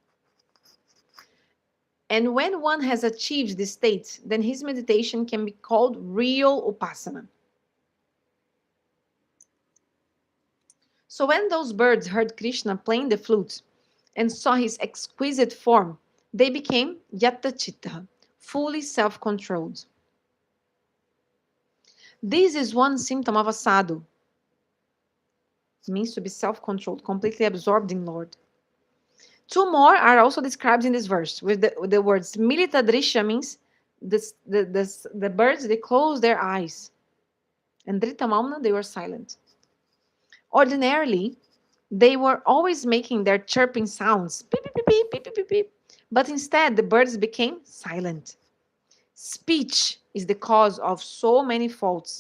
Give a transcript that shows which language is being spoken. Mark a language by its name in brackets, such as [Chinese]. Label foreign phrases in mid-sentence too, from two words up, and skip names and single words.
[English] And when one has achieved this state, then his meditation can be called real upasana. So when those birds heard Krishna playing the flute and saw his exquisite form, they became [Sanskrit] yatta chitta, [English] fully self-controlled. This is one symptom of a sadhu. It means to be self-controlled, completely absorbed in Lord. Two more are also described in this verse with the words [Sanskrit] milita drisha [English] means the birds, they closed their eyes. And [Sanskrit] drita mauna, [English] they were silent. Ordinarily, they were always making their chirping sounds, beep, beep, beep, beep, beep, beep, beep. But instead, the birds became silent. Speech is the cause of so many faults.